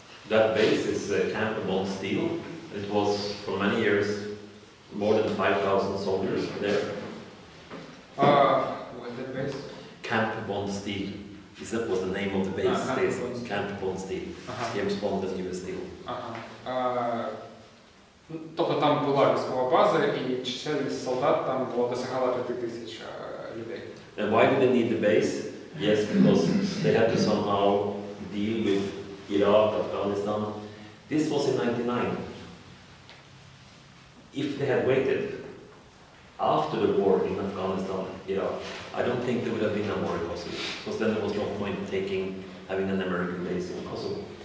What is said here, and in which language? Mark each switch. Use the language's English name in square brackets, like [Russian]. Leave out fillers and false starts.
[English] That base is Camp Bond-Steel. It was for many years more than 5,000 soldiers there. What that base? Camp Bond-Steel. That was the name of the base. Camp Bond-Steel. James Bond as US Steel. [Ukrainian] Тобто там була військова база, і чисельність солдат там досягала 5,000 людей. [English] And why did they need the base? Yes, because they had to somehow deal with Iraq, Afghanistan. This was in 1999. If they had waited after the war in Afghanistan, Iraq, I don't think there would have been a war in Kosovo, because then there was no point having an American base in Kosovo.